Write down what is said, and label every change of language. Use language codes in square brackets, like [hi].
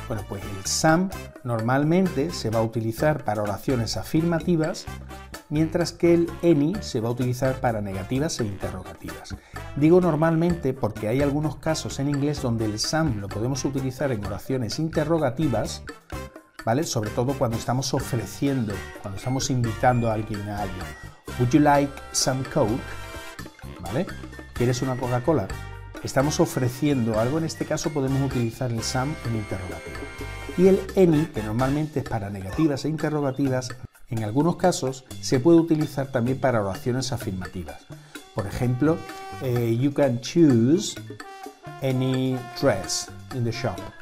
[es] Bueno, pues el some normalmente se va a utilizar para oraciones afirmativas, mientras que el any se va a utilizar para negativas e interrogativas. Digo normalmente porque hay algunos casos en inglés donde el some lo podemos utilizar en oraciones interrogativas, ¿vale? Sobre todo cuando estamos ofreciendo, cuando estamos invitando a alguien a algo. [en] Would you like some Coke? [es] ¿Vale? ¿Quieres una Coca-Cola? Estamos ofreciendo algo, en este caso podemos utilizar el some en interrogativo. Y el any, que normalmente es para negativas e interrogativas, en algunos casos se puede utilizar también para oraciones afirmativas. Por ejemplo, [en] you can choose any dress in the shop.